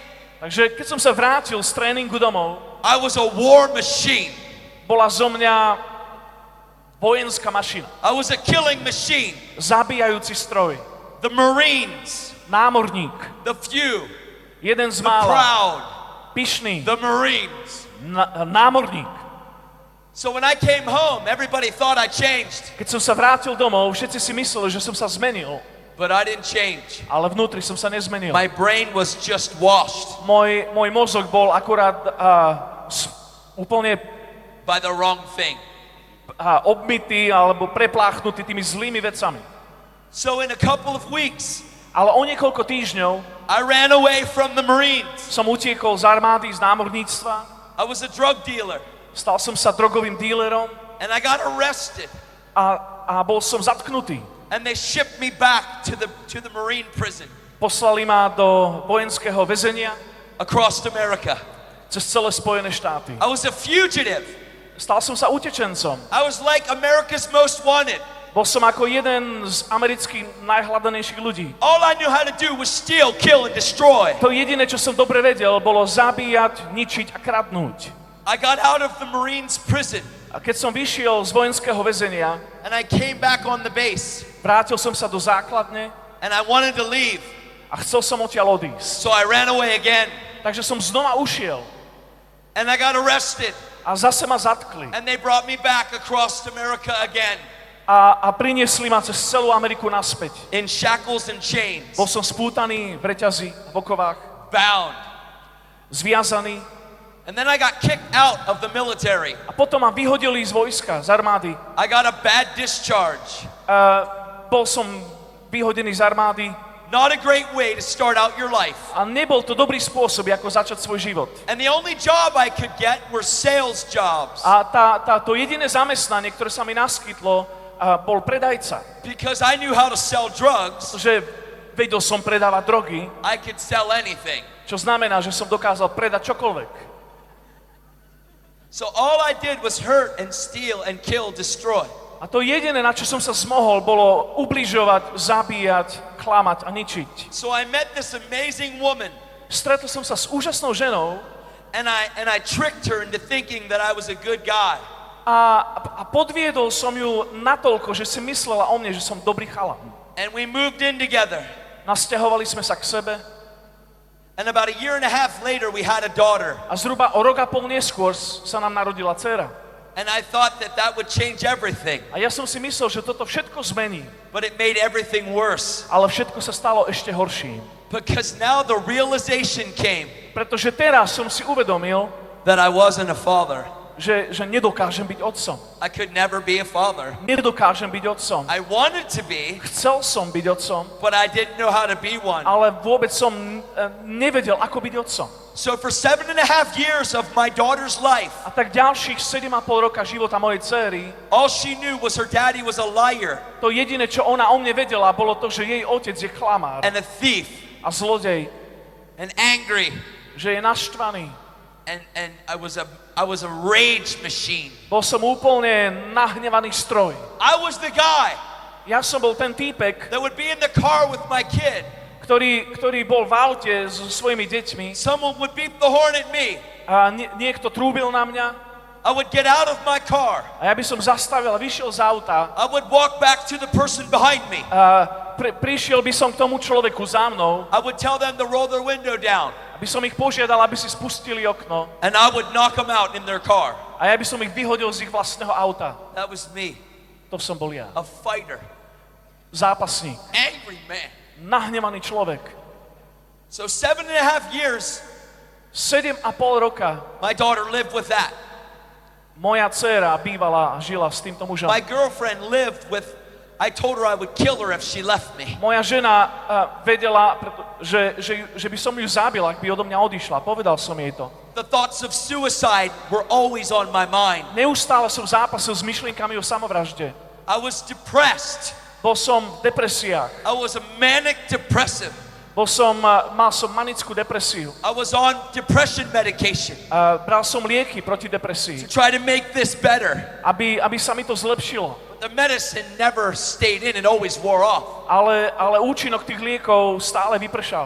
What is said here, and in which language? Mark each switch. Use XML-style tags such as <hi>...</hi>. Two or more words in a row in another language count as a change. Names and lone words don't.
<sk>Takže keď som sa vrátil z tréningu domov,</sk> <en>I was a war machine.</en> <sk>bola zo mňa vojenská mašina.</sk> <en>I was a killing machine.</en> <sk>Zabíjajúci stroj.</sk> <en>The Marines,</en> <sk>Námorník.</sk> <en>the few,</en> <sk>Jeden z</sk> <en>the</en> <sk>mála.</sk> <en>proud,</en> <sk>Pyšný.</sk> <en>the Marines.</en> <sk>Námorník.</sk> <en>So when I came home, everybody thought I changed,</en> <sk>Keď som sa vrátil domov, všetci si mysleli, že som sa zmenil.</sk> <en>but I didn't change.</en> <sk>Ale vnútri som sa nezmenil.</sk> <en>My brain was just washed</en> <sk>Môj mozog bol akurát úplne</sk> <en>by the wrong thing.</en> <sk>obmytý alebo prepláchnutý tými zlými vecami.</sk> <en>So in a couple of weeks,</en> <sk>Ale o niekoľko týždňov</sk> <en>I ran away from the Marines.</en> <sk>som utiekol z armády, z námorníctva.</sk> <en>I was a drug dealer,</en> <sk>Stal som sa drogovým dílerom</sk> <en>and I got arrested,</en> <sk>a bol som zatknutý.</sk> <en>and they shipped me back to the Marine prison</en> <sk>Poslali ma do vojenského väzenia</sk> <en>across America.</en> <sk>cez celé Spojené štáty.</sk> <en>I was a fugitive.</en> <sk>Stal som sa utečencom.</sk> <en>I was like America's most wanted.</en> <sk>Bol som ako jeden z amerických najhľadanejších ľudí.</sk> <en>All I knew how to do was steal, kill, and destroy.</en> <sk>To jediné, čo som dobre vedel, bolo zabíjať, ničiť a kradnúť.</sk> <en>I got out of the Marines prison,</en> <sk>A keď som vyšiel z vojenského väzenia,</sk> <en>and I came back on the base,</en> <sk>vrátil som sa do základne</sk> <en>and I wanted to leave.</en> <sk>a chcel som odtiaľ odísť.</sk> <en>So I ran away again,</en> <sk>Takže som znova ušiel</sk> <en>and I got arrested,</en> <sk>a zase ma zatkli.</sk> <en>and they brought me back across America again</en> <sk>A priniesli ma cez celú Ameriku naspäť.</sk> <en>in shackles and chains,</en> <sk>Bol som spútaný v reťazi, v okovách,</sk> <en>bound.</en> <sk>zviazaný.</sk> <en>And then I got kicked out of the military.</en> <sk>A potom ma vyhodili z vojska, z armády.</sk> <en>I got a bad discharge.</en> <sk>Bol som vyhodený z armády</sk> <en>Not a great way to start out your life.</en> <sk>a nebol to dobrý spôsob, ako začať svoj život.</sk> <en>And the only job I could get were sales jobs.</en> <sk>A to jediné zamestnanie, ktoré sa mi naskytlo, bol predajca.</sk> <en>Because I knew how to sell drugs,</en> <sk>Že vedel som predávať drogy,</sk> <en>I could sell anything.</en> <sk>čo znamená, že som dokázal predať čokoľvek.</sk> <en>So all I did was hurt and steal and kill, destroy.</en> <sk>A to jediné, na čo som sa zmohol, bolo ubližovať, zabíjať, klamať a ničiť.</sk> <en>So I met this amazing woman,</en> <sk>Stretol som sa s úžasnou ženou</sk> <en>and I tricked her into thinking that I was a good guy.</en> <sk>a podviedol som ju natoľko, že si myslela o mne, že som dobrý chalan.</sk> <en>And we moved in together.</en> <sk>Nasťahovali sme sa k sebe</sk> <en>And about a year and a half later, we had a daughter.</en> <sk>a zhruba o rok a pol neskôr sa nám narodila dcéra.</sk> <en>And I thought that that would change everything.</en> <sk>A ja som si myslel, že toto všetko zmení,</sk> <en>But it made everything worse.</en> <sk>ale všetko sa stalo ešte horším.</sk> <en>Because now the realization came</en> <sk>Pretože teraz som si uvedomil,</sk> <en>that I wasn't a father.</en> <sk>že nedokážem byť otcom.</sk> <en>I could never be a father.</en> <sk>Nedokážem byť otcom.</sk> <en>I wanted to be,</en> <sk>Chcel som byť otcom,</sk> <en>but I didn't know how to be one.</en> <sk>ale vôbec som nevedel, ako byť otcom.</sk> <en>So for 7.5 years of my daughter's life,</en> <sk>A tak ďalších 7,5 roka života mojej dcéry,</sk> <en>all she knew was her daddy was a liar</en> <sk>to jediné, čo ona o mne vedela, bolo to, že jej otec je klamár</sk> <en>and a thief</en> <sk>a zlodej,</sk> <en>and angry.</en> <sk>že je naštvaný.</sk> <en>And I was a rage machine.</en> <sk>Bol som úplne nahnevaný stroj.</sk> <en>I was the guy</en> <sk>Ja som bol ten týpek,</sk> <en>that would be in the car with my kid.</en> <sk>ktorý bol v aute so svojimi deťmi</sk> <en>Someone would beep the horn at me.</en> <sk>a niekto trúbil na mňa</sk> <en>I would get out of my car.</en> <sk>a ja by som zastavil a vyšiel z auta</sk> <en>I would walk back to the person behind me.</en> <sk>a prišiel by som k tomu človeku za mnou,</sk> <en>I would tell them to roll their window down.</en> <sk>aby som ich požiadal, aby si spustili okno</sk> <en>And I would knock them out in their car.</en> <sk>a ja by som ich vyhodil z ich vlastného auta.</sk> <en>That was me,</en> <sk>To som bol ja.</sk> <en>a fighter,</en> <sk>Zápasník,</sk> <en>angry man.</en> <sk>nahnevaný človek.</sk> <en>So 7.5 years,</en> <sk>7,5 roka</sk> <en>my daughter lived with that.</en> <sk>moja dcéra bývala a žila s týmto mužom.</sk> <en>My girlfriend lived with, I told her I would kill her if she left me.</en> <sk>Moja žena vedela, že by som ju zabil, ak by odo mňa odišla. Povedal som jej to.</sk> <en>The thoughts of suicide were always on my mind.</en> <sk>Neustále som zápasil s myšlienkami o samovražde.</sk> <en>I was depressed.</en> <sk>Bol som v depresiách.</sk> <en>I was a manic depressive.</en> <sk>Mal som manickú depresiu.</sk> <en>I was on depression medication</en> <sk>Bral som lieky proti depresii,</sk> <en>to try to make this better.</en> <sk>aby sa mi to zlepšilo.</sk> <en>But the medicine never stayed in, it always wore off.</en> <sk>Ale účinok tých liekov stále vypršal.</sk>